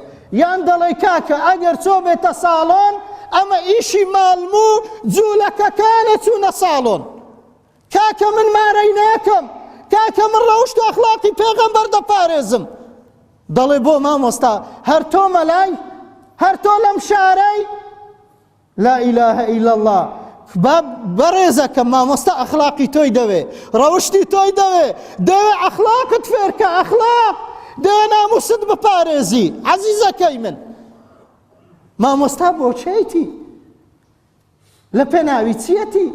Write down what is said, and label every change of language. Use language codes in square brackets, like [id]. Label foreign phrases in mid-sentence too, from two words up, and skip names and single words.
[ckb] یان دەڵێ کاکە ئەگەر چۆ بێتە ساڵۆن ئەمە ئیشی ماڵموو جوولەکەکانە چوونە ساڵۆن. کاکە من مارەی ناکەم، کاکە من ڕەوشت و ئەخلاقی پێغەمبەر دەپارێزم. دەڵێ بۆ مامۆستا هەر تۆ مەلای، هەر تۆ لەم شارەی؟ [ar] لا إله إلا الله. [ckb] بەڕێزەکە مامۆستا ئەخلاقی تۆی دەوێ، ڕەوشتی تۆی دەوێ ئەخلاقت فێرکە، ئەخلاق دەوێ ناموست بپارێزی. عەزیزەکەی من مامۆستا بۆچێتی؟ لە پێناوی چیەتی؟